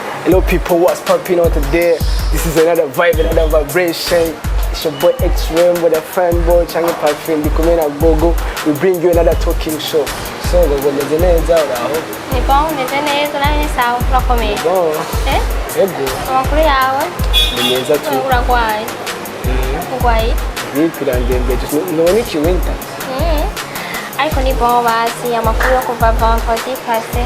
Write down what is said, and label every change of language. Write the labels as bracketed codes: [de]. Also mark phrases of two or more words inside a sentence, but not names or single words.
[en] Hello people, what's popping on today? This is another vibe, another vibration. It's your boy X-Ram with a fanboy, Changi Parfum, Bikumena Gogo. We bring you another talking show. So, we're going to do it now. [rn] Ni bom, ni neza nani sawa urakomeye. Bon. Ego. Amakuru yawe? Ni neza tu. Uragwaye. Uragwaye? Ndembe, none iki winter. Ariko ni bom basi amakuru yo kuva [fr] vendredi passé.